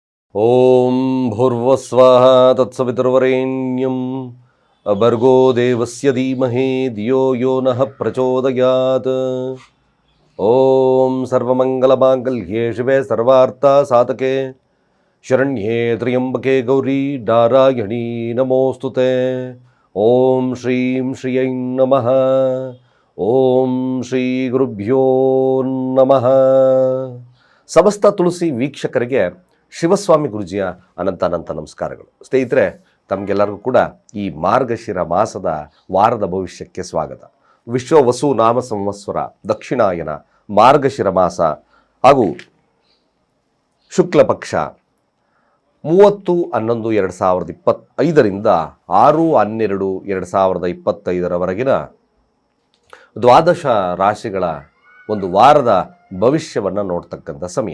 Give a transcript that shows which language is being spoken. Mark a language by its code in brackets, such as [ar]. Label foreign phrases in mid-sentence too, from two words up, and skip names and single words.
[sa] ಓಂ ಭೂರ್ವಸ್ವಃ ತತ್ಸವಿತುರ್ವರೆಣ್ಯಂ ಭರ್ಗೋ ದೇವಸ್ಯ ಧೀಮಹಿ ಧಿಯೋ ಯೋ ನಃ ಪ್ರಚೋದಯಾತ್. ಓಂ ಸರ್ವಮಂಗಲಮಾಂಗಲ್ಯೇ ಶಿವೆ ಸರ್ವಾರ್ಥಸಾಧಕೆ ಶರಣ್ಯೇ ತ್ರ್ಯಂಬಕೆ ಗೌರಿ ನಾರಾಯಣೀ ನಮೋಸ್ತುತೆ. ಓಂ ಶ್ರೀಂ ಶ್ರಿಯೈ ನಮಃ. ಓಂ ಶ್ರೀ ಗುರುಭ್ಯೋ ನಮಃ. [kn] ಸಮಸ್ತ ತುಳಸಿ ವೀಕ್ಷಕರಿಗೆ ಶಿವಸ್ವಾಮಿ ಗುರುಜಿಯ ಅನಂತ ನಮಸ್ಕಾರಗಳು. ಸ್ನೇಹಿತರೆ, ತಮಗೆಲ್ಲರಿಗೂ ಕೂಡ ಈ ಮಾರ್ಗಶಿರ ಮಾಸದ ವಾರದ ಭವಿಷ್ಯಕ್ಕೆ ಸ್ವಾಗತ. ವಿಶ್ವ ವಸು ನಾಮ ಸಂವತ್ಸರ ದಕ್ಷಿಣಾಯನ ಮಾರ್ಗಶಿರ ಮಾಸ ಹಾಗೂ ಶುಕ್ಲ ಪಕ್ಷ 30/11/2025ರಿಂದ 6/12/2025 ದ್ವಾದಶ ರಾಶಿಗಳ ಒಂದು ವಾರದ ಭವಿಷ್ಯವನ್ನು ನೋಡ್ತಕ್ಕಂಥ ಸಮಯ.